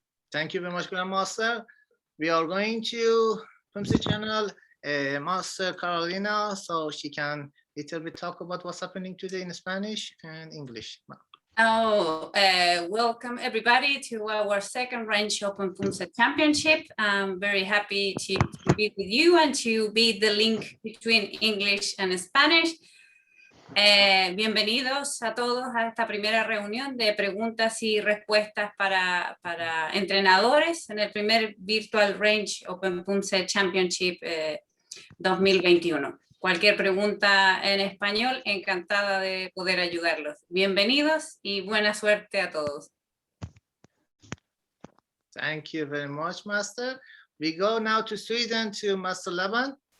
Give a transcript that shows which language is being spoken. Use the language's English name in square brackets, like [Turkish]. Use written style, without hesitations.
[English] Thank you very much, Grandmaster. We are going to Poomsae channel, Master Carolina, so she can little bit talk about what's happening today in Spanish and English. Welcome everybody to our second range open Poomsae championship. I'm very happy to be with you and to be the link between English and Spanish. [Spanish] Bienvenidos a todos a esta primera reunión de preguntas y respuestas para entrenadores en el primer Virtual Range Open Poomsae Championship 2021. Cualquier pregunta en español, encantada de poder ayudarlos. Bienvenidos y buena suerte a todos. [English] Thank you very much, Master. We go now to Sweden to Master Levan.